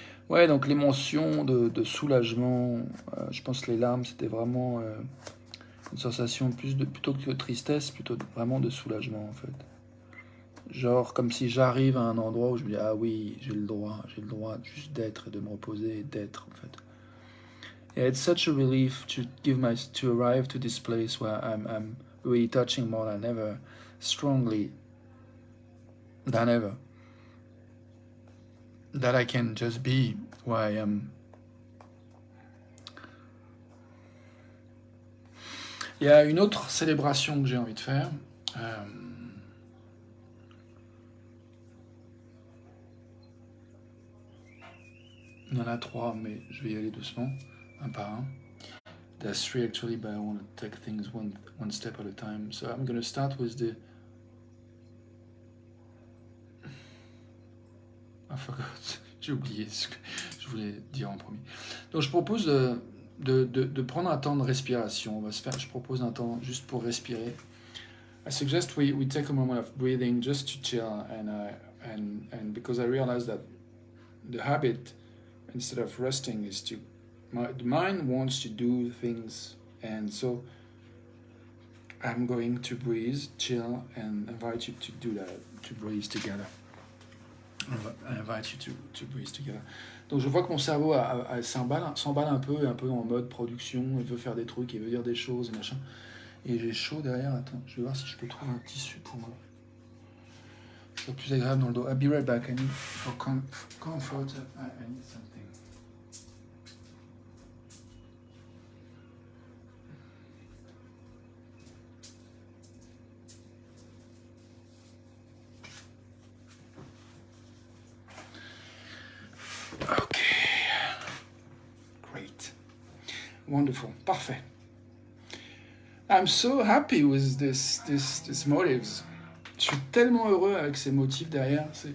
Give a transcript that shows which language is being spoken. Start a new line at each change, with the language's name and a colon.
French: Ouais, donc l'émotion de soulagement, je pense que les larmes, c'était vraiment une sensation plutôt que de tristesse, plutôt vraiment de soulagement, en fait. Genre comme si j'arrive à un endroit où je me dis, ah oui, j'ai le droit juste d'être et de me reposer et d'être, en fait.
English: Yeah, it's such a relief to arrive to this place where I'm really touching more than ever, strongly than ever, that I can just be where I am.
French: Il y a une autre célébration que j'ai envie de faire. Il y en a 3, mais je vais y aller doucement, un par un.
English: There's 3 actually, but I want to take things one step at a time. So I'm going to start with the... I forgot.
French: J'ai oublié ce que je voulais dire en premier. Donc je propose de prendre un temps de respiration. Je propose un temps juste pour respirer.
English: I suggest we take a moment of breathing just to chill, and because I realize that the habit, instead of resting, is the mind wants to do things, and so I'm going to breathe, chill, and invite you to do that, to breathe together. I invite you to breathe together.
French: Donc je vois que mon cerveau s'emballe un peu en mode production, il veut faire des trucs, il veut dire des choses, machin. Et j'ai chaud derrière, attends, je vais voir si je peux trouver un tissu pour moi. C'est plus agréable dans le dos.
English: I'll be right back, I need for comfort, I need something. Okay, great, wonderful, parfait. I'm so happy with this motives.
French: Je suis tellement heureux avec ces motifs derrière.